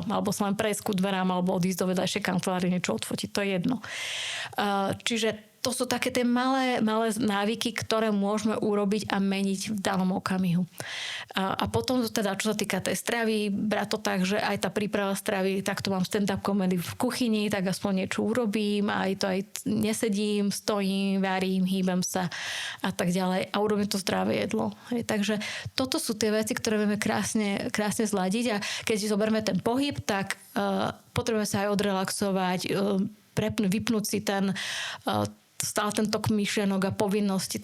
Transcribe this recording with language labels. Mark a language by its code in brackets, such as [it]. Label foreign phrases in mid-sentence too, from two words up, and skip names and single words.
[sk] Alebo sa len prejsť ku dverám, alebo odísť do vedľajšej kancelárie, niečo odfotiť. To je jedno. Čiže to sú také tie malé návyky, ktoré môžeme urobiť a meniť v danom okamihu. A potom teda, čo sa týka tej stravy, brať to tak, že aj tá príprava stravy, tak to mám [en] stand-up comedy [sk] v kuchyni, tak aspoň niečo urobím, aj nesedím, stojím, varím, hýbem sa a tak ďalej a urobím to zdravé jedlo. Hej, takže toto sú tie veci, ktoré vieme krásne zladiť a keď si zoberme ten pohyb, tak potrebujeme sa aj odrelaxovať, vypnúť si stále ten tok myšlienok a povinností.